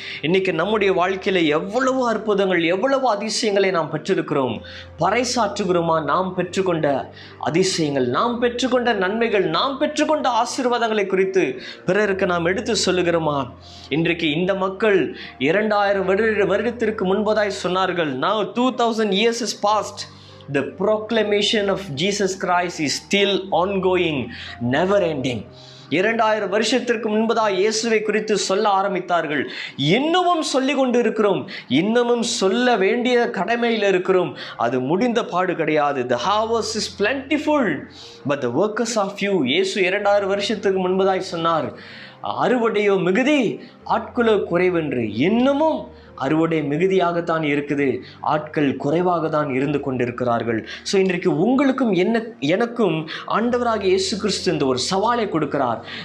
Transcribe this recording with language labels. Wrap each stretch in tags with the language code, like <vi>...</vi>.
<ta>இன்னைக்கு நம்முடைய வாழ்க்கையில் எவ்வளவு அற்புதங்கள், எவ்வளவு அதிசயங்களை நாம் பெற்றிருக்கிறோம். பறைசாற்றுகிறோமா? நாம் பெற்றுக்கொண்ட அதிசயங்கள், நாம் பெற்றுக்கொண்ட நன்மைகள், நாம் பெற்றுக்கொண்ட ஆசீர்வாதங்களை குறித்து பிறருக்கு நாம் எடுத்து சொல்லுகிறோமா? இன்றைக்கு இந்த மக்கள் 2000 வருடத்திற்கு முன்பதாய் சொன்னார்கள்.</ta> <en>Now 2000 years has passed. The proclamation of Jesus Christ is still ongoing, never ending.</en> <ta>2000 வருஷத்திற்கு முன்பதாக இயேசுவை குறித்து சொல்ல ஆரம்பித்தார்கள். இன்னமும் சொல்லி கொண்டு இருக்கிறோம், இன்னமும் சொல்ல வேண்டிய கடமையில் இருக்கிறோம். அது முடிந்த பாடு கிடையாது.</ta> <en>The harvest is plentiful but the workers are few.</en> <ta>இயேசு 2000 வருஷத்துக்கு முன்பதாய் சொன்னார், அறுவடையோ மிகுதி, ஆட்களோ குறைவென்று. இன்னமும் அறுவடை மிகுதியாகத்தான் இருக்குது, ஆட்கள் குறைவாக தான் இருந்து கொண்டிருக்கிறார்கள். ஸோ இன்றைக்கு உங்களுக்கும் எனக்கும் ஆண்டவராகிய இயேசு கிறிஸ்து இந்த ஒரு சவாலை கொடுக்கிறார்.</ta>